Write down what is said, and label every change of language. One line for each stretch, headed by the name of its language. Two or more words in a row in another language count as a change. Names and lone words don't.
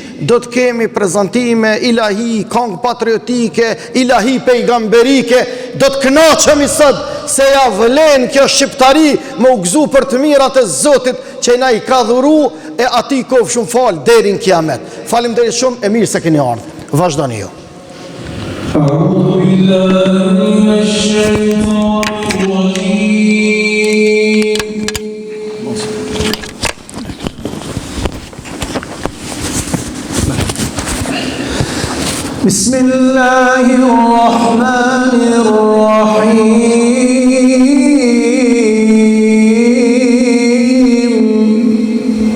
Albanian: Do të kemi prezantime ilahi, këngë patriotike, ilahi pejgamberike, do të kënaqemi sot se ja vlen kjo shqiptari me u gëzu për të mirat e Zotit që na i ka dhuru, e ati kof shumë falë deri në kiamet. Faleminderit shumë, e mirë se keni ardhur. Vazhdoni ju.
Arabic: أعوذ بالله من الشيطان الرجيم. بسم الله الرحمن الرحيم